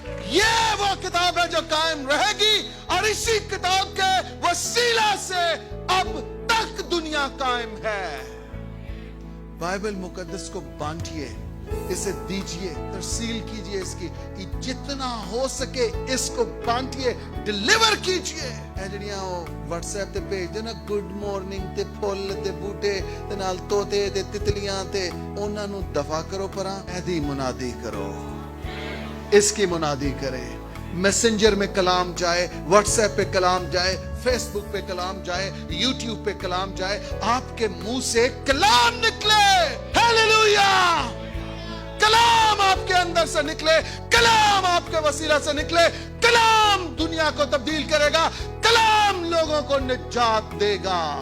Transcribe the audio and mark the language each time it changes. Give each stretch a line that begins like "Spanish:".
Urdu: یہ وہ کتاب ہے جو قائم رہے گی اور اسی کتاب کے وسیلہ سے اب تک دنیا قائم ہے. بائبل مقدس کو بانٹیے, اسے دیجیے, ترسیل کیجیے, اس کی جتنا ہو سکے اس کو بانٹیے, ڈیلیور کیجیے.
Punjabi: اے جڑیاں واٹس ایپ تے بھیج دے نا گڈ مارننگ تے پھول تے بوٹے تے نال طوطے تے تتلیاں تے, انہاں نو دفع کرو پراں, ایدی منادی کرو,
Urdu: اس کی منادی کرے. میسنجر میں کلام جائے, واٹس ایپ پہ کلام جائے, فیس بک پہ کلام جائے, یوٹیوب پہ کلام جائے, آپ کے منہ سے کلام نکلے. ہیلیلویا. کلام آپ کے اندر سے نکلے, کلام آپ کے وسیلہ سے نکلے, کلام دنیا کو تبدیل کرے گا, کلام لوگوں کو نجات دے گا.